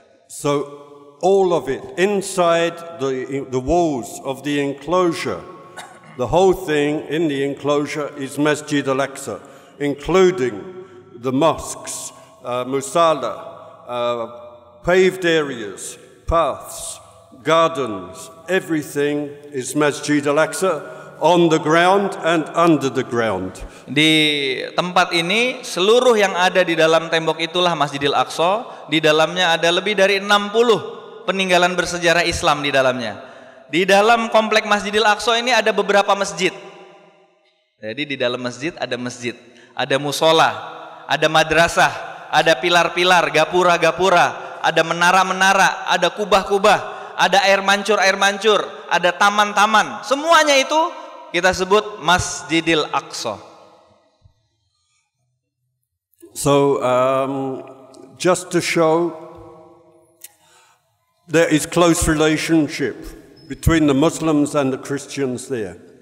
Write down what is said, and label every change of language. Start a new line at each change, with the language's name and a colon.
English: So all of it inside the walls of the enclosure, the whole thing in the enclosure is Masjid Al-Aqsa, including the mosques, musalla, paved areas, paths, gardens, everything is Masjid Al-Aqsa on the ground and under the ground.
Indonesian: Di tempat ini seluruh yang ada di dalam tembok itulah Masjidil Aqsa. Di dalamnya ada lebih dari 60 peninggalan bersejarah Islam di dalamnya. Di dalam komplek Masjidil Aqsa ini ada beberapa masjid. Jadi di dalam masjid, ada musola, ada madrasah, ada pilar-pilar, gapura-gapura, ada menara-menara, ada kubah-kubah, ada air mancur, ada taman-taman. Semuanya itu kita sebut Masjidil Aqsa.
English: So just to show there is close relationship between the Muslims and the Christians there.